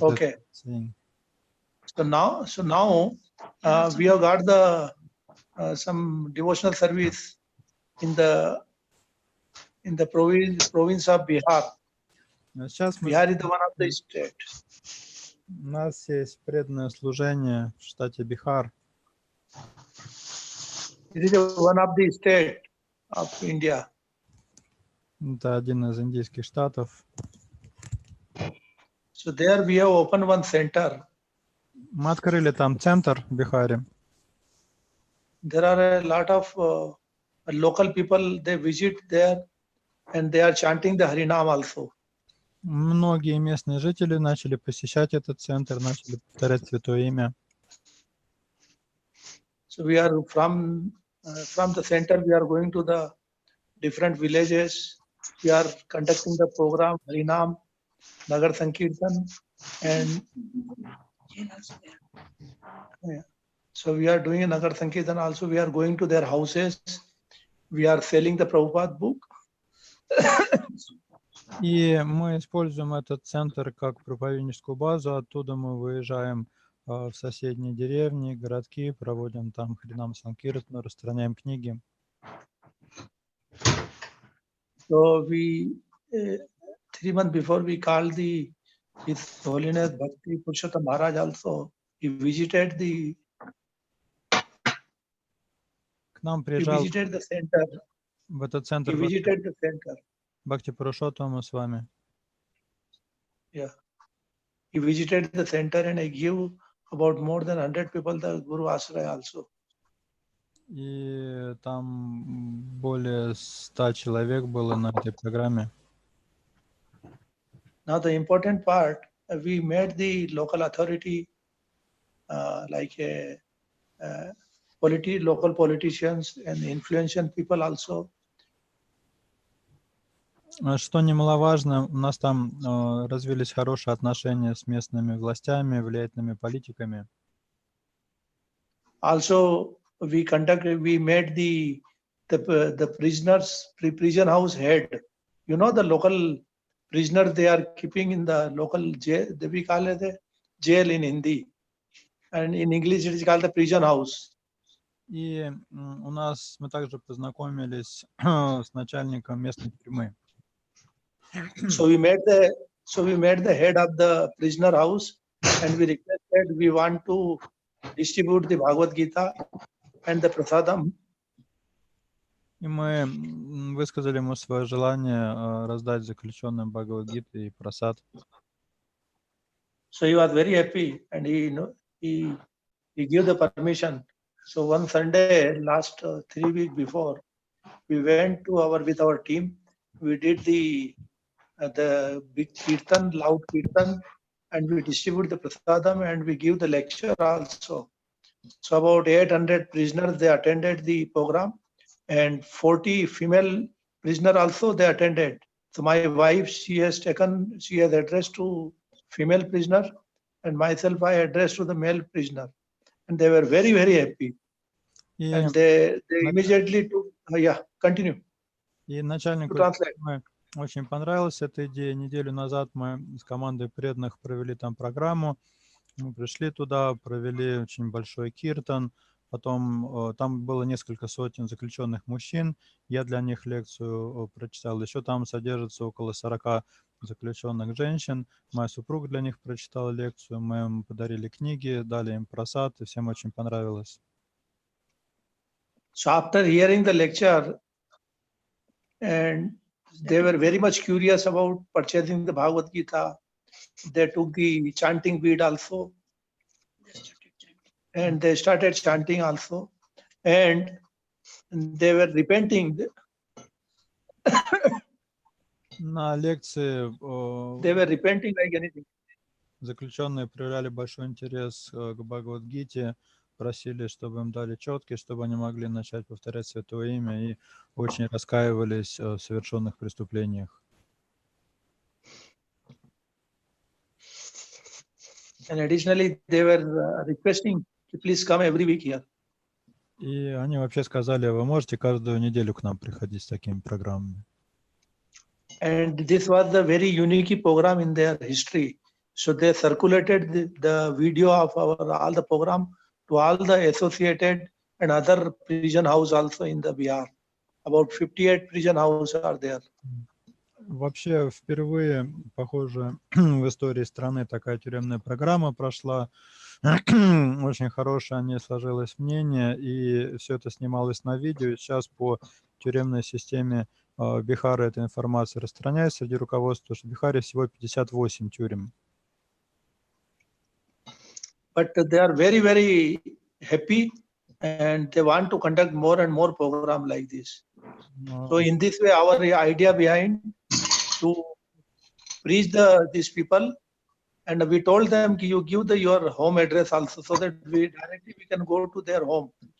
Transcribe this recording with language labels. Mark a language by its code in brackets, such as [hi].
[en] Okay. that you're saying. So now we have got the some devotional service in the province of Bihar. [ru] Сейчас [en] Bihar is the one of the state. [ru] у нас есть преданное служение в штате Бихар. [en] It is one of the state of India. [ru] Это один из индийских штатов. [en] So there we have opened one center. [ru] Мы открыли там центр в Бихаре. [en] There are a lot of local people, they visit there and they are chanting the Harinam also. [ru] Многие местные жители начали посещать этот центр, начали повторять Святое Имя. [en] So we are from the center, we are going to the different villages. We are conducting the program Harinam, Nagar Sankirtan, and so we are doing a Nagar Sankirtan also. We are going to their houses. We are selling the Prabhupada book. [ru] И мы используем этот центр как проповедническую базу. Оттуда мы выезжаем в соседние деревни, городки, проводим там Харинам Санкиртану, распространяем книги. [en] So we 3 months before we called His Holiness Bhakti Purushottam Maharaj also. He visited the [ru] К нам приезжал [en] the center. [ru] в этот центр [en] He visited the center. [ru] Бхакти Пурушоттама с вами. [en] Yeah. He visited the center and I give about more than 100 people the Guru Ashraya also. [ru] И там более 100 человек было на этой программе. [en] Now the important part, we made the local authority like a local politicians and influential people also. [ru] Что немаловажно, у нас там развились хорошие отношения с местными властями, влиятельными политиками. [en] Also, we made the prisoners, prison house head. You know, the local prisoners they are keeping in the local jail. We call it the jail in Hindi, and in English it is called the prison house. [ru] И у нас мы также познакомились с начальником местной тюрьмы. [en] So we made the head of the prisoner house, and we requested we want to distribute the Bhagavad Gita and the Prasadam. [ru] И мы высказали ему свое желание раздать заключенным Бхагавад-гиты и прасад. [en] So he was very happy, and he gave the permission. So one Sunday, last 3 weeks before, we went to with our team. We did the big kirtan, loud kirtan, and we distribute the prasadam, and we give the lecture also. So about 800 prisoners they attended the program, and 40 female prisoners also they attended. So my wife she has addressed to female prisoner, and myself I addressed to the male prisoner, and they were very happy. And they immediately took continue. [ru] И начальнику очень понравилась эта идея. Неделю назад мы с командой преданных провели там программу. Мы пришли туда, провели очень большой киртан. Потом там было несколько сотен заключенных мужчин. Я для них лекцию прочитал. Еще там содержится около 40 заключенных женщин. Моя супруга для них прочитала лекцию. Мы им подарили книги, дали им прасад, и всем очень понравилось. [en] So after hearing the lecture, and they were very much curious about purchasing the Bhagavad Gita. They took the chanting bead also, and they started chanting also, and they were repenting. [ru] На лекции [en] They were repenting like anything. [ru] Заключенные проявляли большой интерес к Бхагавад-гите, просили, чтобы им дали четки, чтобы они могли начать повторять Святое Имя и очень раскаивались в совершенных преступлениях. [en] And additionally, they were requesting to please come every week here. [ru] И они вообще сказали, вы можете каждую неделю к нам приходить с такими программами. [en] And this was the very unique program in their history. So they circulated the video of all the program to all the associated and other prison house also in the Bihar. About 58 prison houses are there. [ru] Вообще впервые, похоже, в истории страны такая тюремная программа прошла. Очень хорошее о ней сложилось мнение, и все это снималось на видео. И сейчас по тюремной системе Бихара эта информация распространяется среди руководства, что в Бихаре всего 58 тюрем. [en] But they are very happy, and they want to conduct more and more program like this. So in this way, our idea behind to preach these people, and we told them you give your home address also, so that we can go to their home.